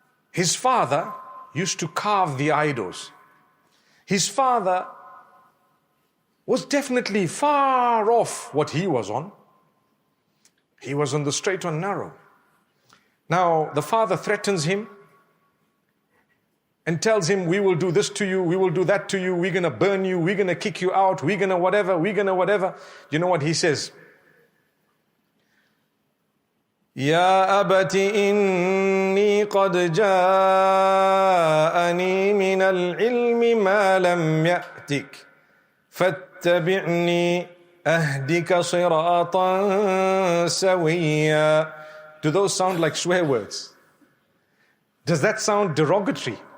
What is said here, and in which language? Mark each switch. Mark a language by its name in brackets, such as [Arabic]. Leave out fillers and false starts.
[English] His father used to carve the idols. His father was definitely far off what he was on. He was on the straight and narrow. Now, the father threatens him and tells him, we will do this to you, we will do that to you, we're going to burn you, we're going to kick you out, we're going to whatever. You know what he says? [Arabic] يا أبت إني قد جاءني من العلم ما لم يأتك فاتبعني أهدك صراطا سويا. [English] Do those sound like swear words? Does that sound derogatory?